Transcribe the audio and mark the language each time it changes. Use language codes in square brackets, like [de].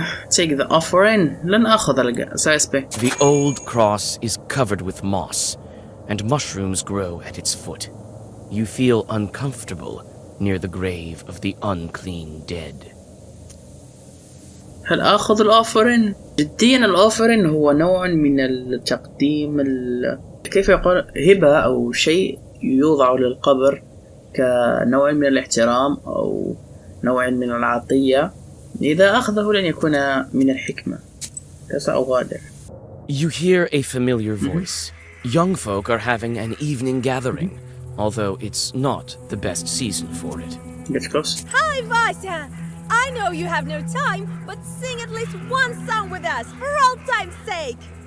[en] Take the offering. [ar] لن أخذ سأسبق. [en] The old cross is covered with moss, and mushrooms grow at its foot. You feel uncomfortable near the grave of the unclean dead. [ar] هل أخذ الأوفرين؟ جديا الأوفرين هو نوع من التقديم كيف يقول هبة أو شيء يوضع للقبر كنوع من الاحترام أو نوع من العطية، إذا أخذه لن يكون من الحكمة. سأغادر. [en] You hear a familiar voice. Young folk are having an evening gathering, although it's not the best season for it. Get close. Hi, Vasya! I know you have no time, but sing at least one song with us, for old time's sake!